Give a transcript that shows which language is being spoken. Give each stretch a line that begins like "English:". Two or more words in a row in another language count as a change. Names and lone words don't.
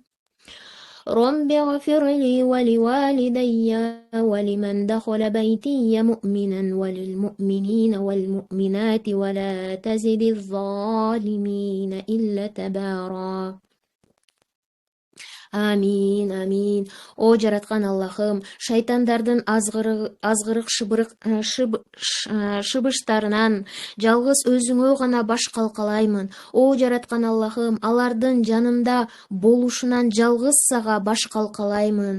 Arabic: رب اغفر لي ولوالدي ولمن دخل بيتي مؤمنا وللمؤمنين والمؤمنات ولا تزد الظالمين إلا تبارا.
Kyrgyz: Амин, амин. О жараткан Аллахым, шайтандардын азгырык шыбыштарынан жалгыз өзүңө гана баш калкалаймын. О жараткан Аллахым, алардын жанымда болушунан жалгыз сага баш калкалаймын.